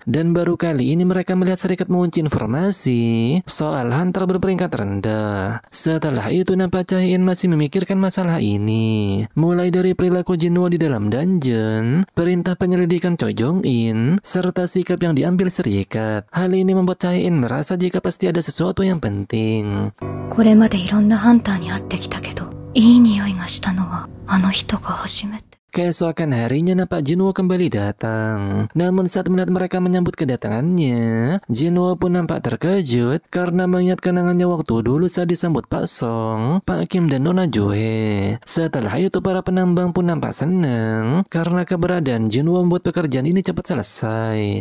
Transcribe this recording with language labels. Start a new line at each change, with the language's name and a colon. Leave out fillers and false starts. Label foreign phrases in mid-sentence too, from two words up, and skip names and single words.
Indonesian: Dan baru kali ini mereka melihat serikat mengunci informasi soal hunter berperingkat rendah. Setelah itu, nampak Chae-in masih memikirkan masalah ini. Mulai dari perilaku Jinwoo di dalam dungeon, perintah penyelidikan Choi Jong-in, serta sikap yang diambil serikat. Hal ini membuat Chae-in merasa jika pasti ada sesuatu yang penting.
Japanese: これまでいろんなハンターに会ってきたけど、いい匂いがしたのはあの人が初めて。
Indonesian: Keesokan harinya nampak Jinwoo kembali datang. Namun saat melihat mereka menyambut kedatangannya, Jinwoo pun nampak terkejut karena mengingat kenangannya waktu dulu saat disambut Pak Song, Pak Kim dan Nona Joe. Setelah itu para penambang pun nampak senang karena keberadaan Jinwoo membuat pekerjaan ini cepat selesai.